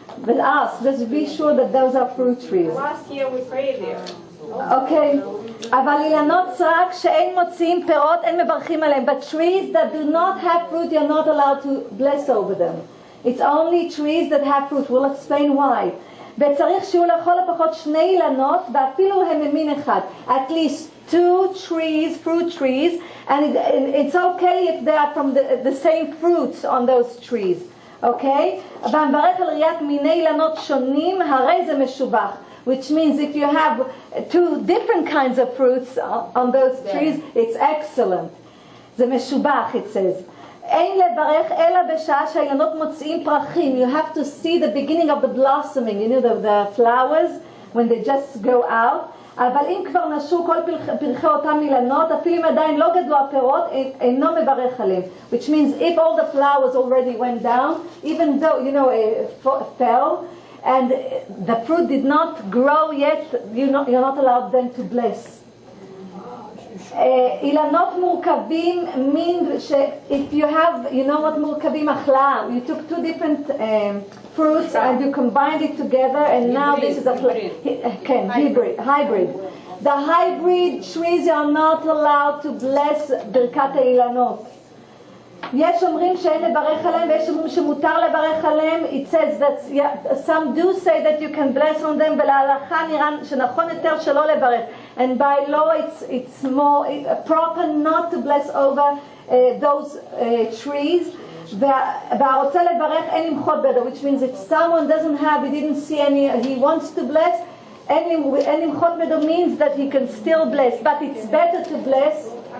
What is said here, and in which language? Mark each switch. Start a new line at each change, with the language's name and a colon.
English: But ask, just be sure that those are fruit trees. Last year we prayed there. Okay.
Hebrew: אבל אילנות סרק שאין מוציאים פירות, אין מברכים עליהם.
English: But trees that do not have fruit, you're not allowed to bless over them. It's only trees that have fruit. We'll explain why.
Hebrew: וצריך שיהיו לכל הפחות 2 אילנות, ואפילו הם ממין אחד.
English: At least 2 trees, fruit trees, and it's okay if they are from the same fruits on those trees. Okay?
Hebrew: והמברך על ראיית מיני אילנות שונים, הרי זה משובח.
English: Which means if you have 2 different kinds of fruits on those trees, it's excellent.
Hebrew: זה משובח,
English: it says.
Hebrew: אין לברך אלא בשעה שהאילנות מוציאים פרחים.
English: You have to see the beginning of the blossoming, you know, the flowers, when they just go out.
Hebrew: אבל אם כבר נשו כל פרחי אותם אילנות, אפילו אם עדיין לא גדלו הפירות, אינו מברך עליהם.
English: Which means if all the flowers already went down, even though, you know, fell, and the fruit did not grow yet, you're not allowed then to bless.
Hebrew: אילנות מורכבים
English: means if you have, you know what
Hebrew: מורכבים החלאה,
English: you took 2 different fruits and you combined it together and now this is a hybrid. The hybrid trees are not allowed to bless ברכת האילנות.
Hebrew: יש אומרים שאין לברך עליהם ויש אומרים שמותר לברך עליהם.
English: It says that some do say that you can bless on them,
Hebrew: ולהלכה נראה שנכון יותר שלא לברך.
English: And by law it's more proper not to bless over those trees.
Hebrew: והרוצה לברך אין למחות בידו,
English: which means if someone doesn't have, he didn't see any, he wants to bless,
Hebrew: אין למחות בידו
English: means that he can still bless, but it's better to bless.